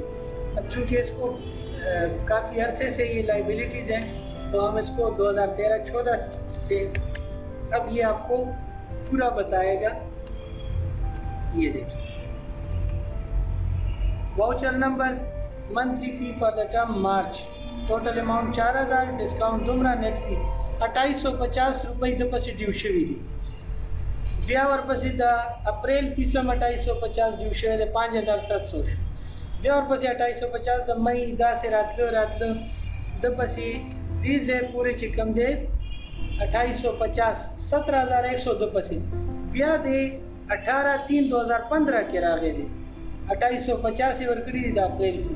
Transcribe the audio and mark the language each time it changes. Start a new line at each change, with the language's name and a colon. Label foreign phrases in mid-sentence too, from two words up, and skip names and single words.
Urdu: اب چونکہ اس کو کافی عرصے سے یہ لائبلٹیز ہیں تو ہم اس کو 2013-14 سے اب یہ آپ کو پورا بتائے گا. یہ دیکھیں
English: voucher number monthly fee for the term March total amount 4000 discount دمرہ net fee 2850
Pashto: روپئے د پسې ډیو شوي دي. بیا ورپسې د اپریل فیسم 2850 ډیو شوی دی 5700 شو. بیا ورپسې 2850 د مئی داسې راتله د پسې دې ځای پورې چې کم دی 2850 17100 د پسې بیا د 18/3/2015 کې راغی دی 2850 ورکړي دي د اپریل فیس.